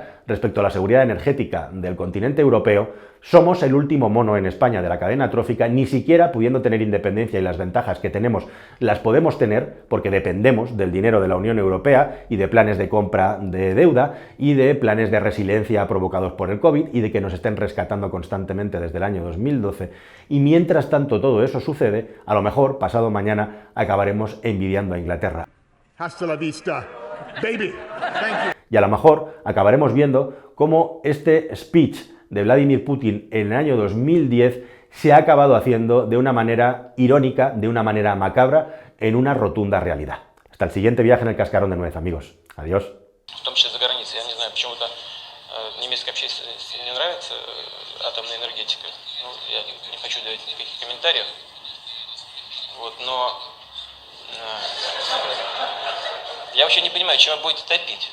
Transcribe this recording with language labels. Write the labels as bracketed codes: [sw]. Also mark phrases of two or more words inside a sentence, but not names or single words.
[es] respecto a la seguridad energética del continente europeo, somos el último mono en España de la cadena trófica, ni siquiera pudiendo tener independencia y las ventajas que tenemos las podemos tener porque dependemos del dinero de la Unión Europea y de planes de compra de deuda y de planes de resiliencia provocados por el COVID y de que nos estén rescatando constantemente desde el año 2012. Y mientras tanto todo eso sucede, a lo mejor pasado mañana acabaremos envidiando a Inglaterra. Hasta la vista, [en] baby. Thank you. [es] Y a lo mejor acabaremos viendo cómo este speech de Vladimir Putin en el año 2010 se ha acabado haciendo de una manera irónica, de una manera macabra, en una rotunda realidad. Hasta el siguiente viaje en el Cascarón de Nuez, amigos. Adiós. [ru] В том числе за границей. Я не знаю, почему-то немецкой общественности не нравится атомная энергетика. Ну, я не хочу давать никаких комментариев. Вот, но я вообще не понимаю, чем вы будете топить.